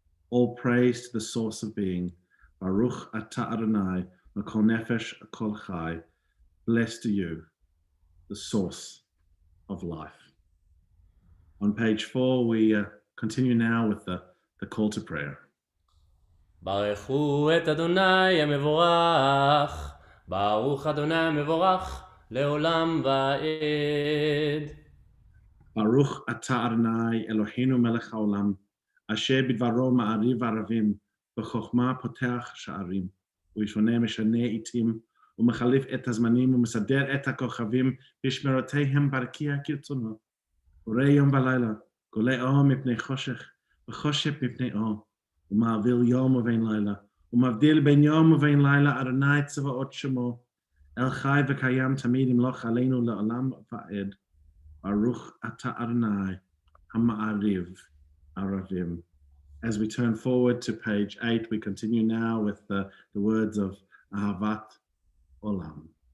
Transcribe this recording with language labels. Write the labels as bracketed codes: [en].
[en] All praise to the source of being. [he] Baruch atah Adonai, Makol nefesh, Kol chai. [en] Blessed are you, the source of life. On page 4, we continue now with the call to prayer. [he] ברכו את אדוני המבורך, ברוך אדוני המבורך לעולם ועד. Baruch atah Adonai Eloheinu melech haolam, asher bidvaro ma'ariv aravim, b'chokhmah poteach sha'arim, u'yishoneh meshaneh itim, ומחליף את הזמנים ומסדר את הכוכבים בשמרותיהם ברקיע כרצונו. בורא יום ולילה, גולה אור מפני חושך וחושך מפני אור, ומעביר יום ובין לילה, ומבדיל בין יום ובין לילה. אדוני צבאות שמו, אל חי וקיים תמיד ימלוך עלינו לעולם ועד. ברוך אתה אדוני המעריב ערבים. [en] As we turn forward to page 8, we continue now with the words of Ahavat Olam.